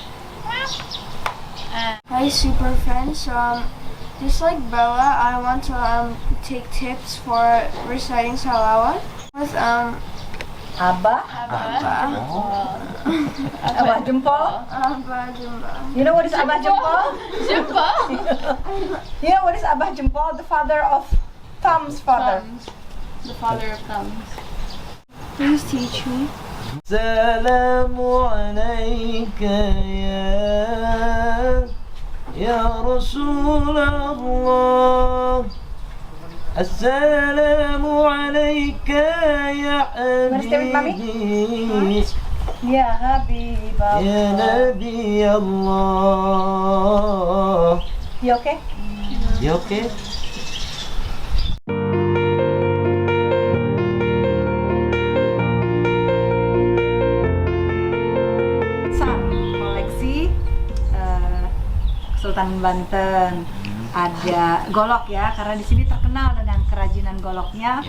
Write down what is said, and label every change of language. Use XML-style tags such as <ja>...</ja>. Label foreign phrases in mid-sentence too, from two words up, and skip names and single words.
<en>Hi, super friends. Just like Bella, I want to take tips for reciting salawat with Abah jempol. Abah Jumba. You know what is Abah jempol? Jempol. You know what is Abah jempol? The father of Tom's father. Thumbs. The father of thumbs. Please teach me.</en> <ar>السلام عليك يا رسول الله السلام عليك يا حبيبي يا حبيبة. يا نبي الله.</ar> <en>You okay? You okay?</en> <id>Koleksi Kesultanan Banten. Ada golok ya, karena di sini terkenal dengan kerajinan goloknya</id>